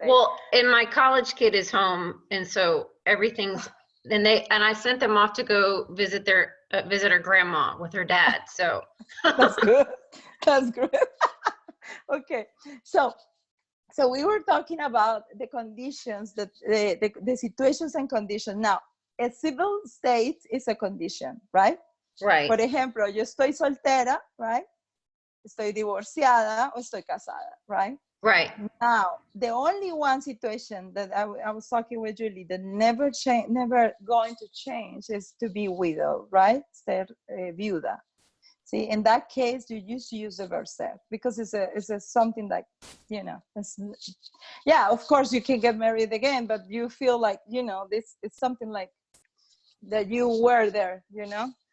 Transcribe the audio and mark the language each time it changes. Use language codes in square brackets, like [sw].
[en] Well, and my college kid is home, and so everything's, and I sent them off to go visit her grandma with her dad. So that's good. That's good. Okay. So we were talking about the conditions, that the situations and conditions. Now, a civil state is a condition, right? Right. [es] Por ejemplo, yo estoy soltera, right? Estoy divorciada o estoy casada, right? [en] Right. Now, the only one situation that I was talking with Julie that never going to change is to be widow, right? [es] Ser viuda. [en] See, in that case, you just use the verb ser because it's a something like, you know, yeah, of course you can get married again, but you feel like, you know, this is something like that you were there, you know?